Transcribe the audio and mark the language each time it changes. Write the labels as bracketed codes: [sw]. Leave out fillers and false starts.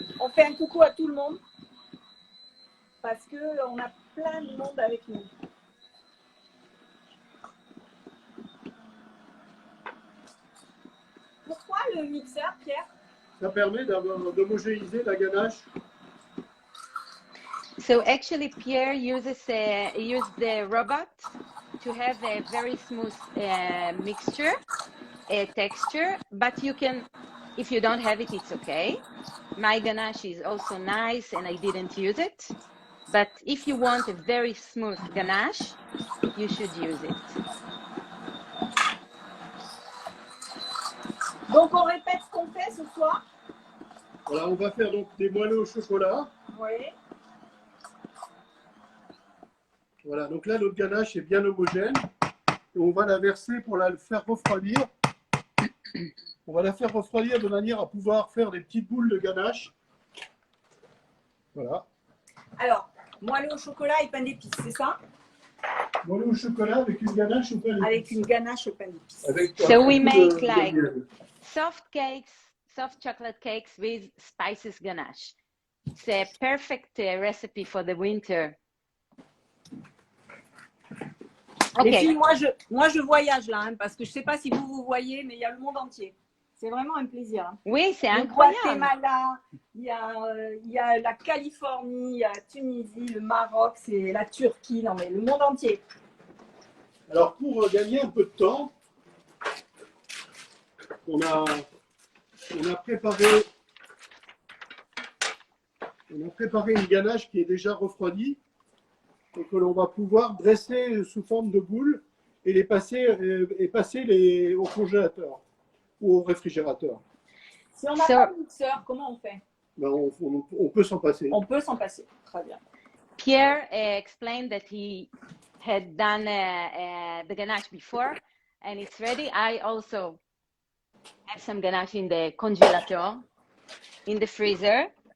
[fr] On fait un coucou à tout le monde parce qu'on a plein de monde avec nous. Pourquoi le mixeur, Pierre? Ça permet d'homogénéiser la ganache. [en] So actually, Pierre uses the robot to have a very smooth mixture, a texture. But you can, if you don't have it, it's okay. My ganache is also nice, and I didn't use it. But if you want a very smooth ganache, you should use it. [fr] Donc, on répète ce qu'on fait ce soir. Voilà, on va faire donc des moelleux au chocolat. Oui. Voilà, donc là, notre ganache est bien homogène. Et on va la verser pour la faire refroidir. On va la faire refroidir de manière à pouvoir faire des petites boules de ganache. Voilà. Alors, moelleux au chocolat et pain d'épices, c'est ça? Moelleux au chocolat avec une ganache au pain d'épices. Avec une ganache au pain d'épices. [en] So we make like soft cakes, soft chocolate cakes with spices ganache. It's a perfect recipe for the winter. [fr] Les [en] Okay. [fr] filles, moi je voyage là, hein, parce que je ne sais pas si vous voyez, mais il y a le monde entier. C'est vraiment un plaisir. Hein. Oui, c'est Le incroyable. Guatemala, il y a la Californie, il y a la Tunisie, le Maroc, c'est la Turquie, non mais le monde entier. Alors, pour gagner un peu de temps, on a préparé une ganache qui est déjà refroidie et que l'on va pouvoir dresser sous forme de boules et les passer au congélateur ou au réfrigérateur. Si on n'a pas de mixeur, comment on fait? Ben, on peut s'en passer. On peut s'en passer, très bien. [en] Pierre explained that he had done the ganache before and it's ready. I also have some ganache in the congelator, in the freezer.